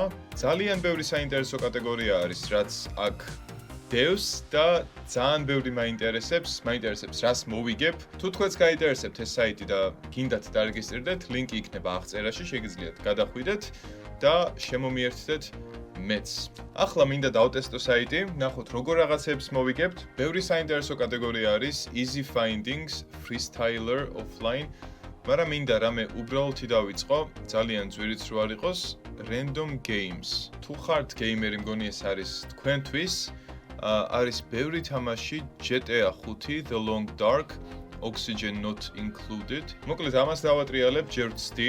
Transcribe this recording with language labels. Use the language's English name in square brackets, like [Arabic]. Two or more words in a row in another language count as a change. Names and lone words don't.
[Georgian] ძალიან ბევრი საინტერესო კატეგორია არის, რაც აქ დევს და ძალიან ბევრი მაინტერესებს, რას მოვიგებ. თუ თქვენს გაინტერესებთ ეს საიტი და გინდათ დარეგისტრირდეთ, ლინკი იქნება აღწერაში, შეგიძლიათ გადახვიდეთ და შემომიერთდეთ მეც. ახლა მინდა დავტესტო საიტი, ნახოთ როგორ რაღაცებს მოვიგებთ. ბევრი საინტერესო კატეგორია არის [English] easy findings, freestyler, offline. [Georgian] მაგრამ მინდა რამე უბრალოდ დავიწყო, ძალიან ძვირიც რო არ იყოს, [English] random games. [Georgian] თუ ხართ გეიმერი, მგონი ეს არის თქვენთვის. არის ბევრი თამაში, GTA 5, The Long Dark, Oxygen Not Included. მოკლედ ამას დავატრიალებ, ჯერ ვცდი.